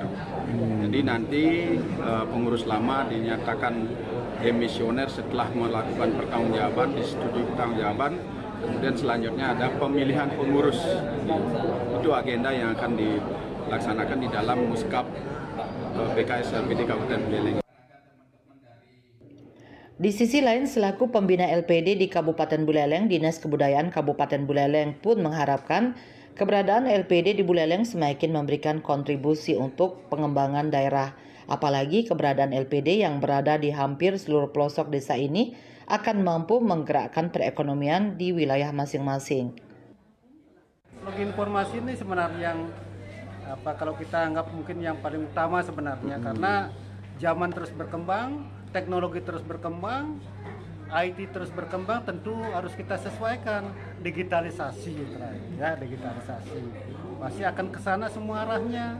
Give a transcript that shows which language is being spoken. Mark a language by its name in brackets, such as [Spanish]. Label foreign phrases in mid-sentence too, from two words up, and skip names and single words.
[Indonesian] Jadi nanti pengurus lama dinyatakan demisioner setelah melakukan pertanggungjawaban, disetujui pertanggungjawaban. Kemudian selanjutnya ada pemilihan pengurus. Itu agenda yang akan dilaksanakan di dalam muskab BKS LPD Kabupaten Buleleng. Di sisi lain, selaku pembina LPD di Kabupaten Buleleng, Dinas Kebudayaan Kabupaten Buleleng pun mengharapkan keberadaan LPD di Buleleng semakin memberikan kontribusi untuk pengembangan daerah. Apalagi keberadaan LPD yang berada di hampir seluruh pelosok desa ini akan mampu menggerakkan perekonomian di wilayah masing-masing. Informasi ini sebenarnya yang kalau kita anggap mungkin yang paling utama sebenarnya, karena zaman terus berkembang, teknologi terus berkembang, IT terus berkembang, tentu harus kita sesuaikan digitalisasi, digitalisasi pasti akan ke sana semua arahnya.